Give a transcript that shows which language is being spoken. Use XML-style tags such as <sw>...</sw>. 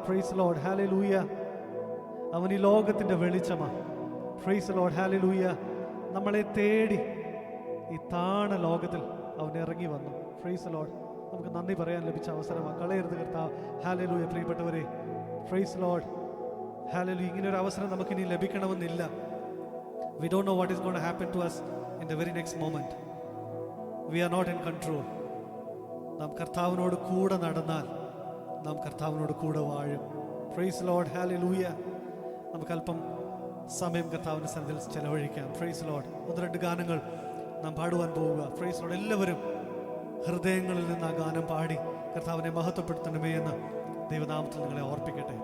<en>Praise lord.</en> <ml>Hallelujah. അവൻ ഈ ലോകത്തിൻ്റെ വെളിച്ചമാ. Praise Lord. ഹല്ലേലൂയ. നമ്മളെ തേടി ഈ താണ ലോകത്തിൽ അവൻ ഇറങ്ങി വന്നു.</ml> <en>Praise lord.</en> <ml>നമുക്ക് നന്ദി പറയാൻ ലഭിച്ച അവസരമാണ്. കളയരുത് കർത്താവ്. ഹല്ലേലൂയ. പ്രിയപ്പെട്ടവരെ,</ml> <en>Praise lord.</en> <ml>ഹല്ലേലൂയ. ഇങ്ങനെ ഒരു അവസരം നമുക്കിനി ലഭിക്കണമെന്നില്ല.</ml> <en>We don't know what is going to happen to us in the very next moment. We are not in control.</en> <ml>നാം കർത്താവിനോട് കൂടെ നടന്നാൽ നാം കർത്താവിനോട് കൂടെ വാഴും.</ml> <en>Praise lord.</en> <ml>ഹല്ലേലൂയ. നമുക്ക് അല്പം സമയം കർത്താവിൻ്റെ സന്നിധിയിൽ ചെലവഴിക്കാം.</ml> <en>Praise lord.</en> <ml>1-2 ഗാനങ്ങൾ നാം പാടുവാൻ പോവുക.</ml> <en>Praise lord.</en> <ml>എല്ലാവരും ഹൃദയങ്ങളിൽ നിന്ന് ആ ഗാനം പാടി കർത്താവിനെ മഹത്വപ്പെടുത്തണമേ എന്ന് ദൈവനാമത്തിൽ നിങ്ങളെ ഓർപ്പിക്കട്ടെ.</ml>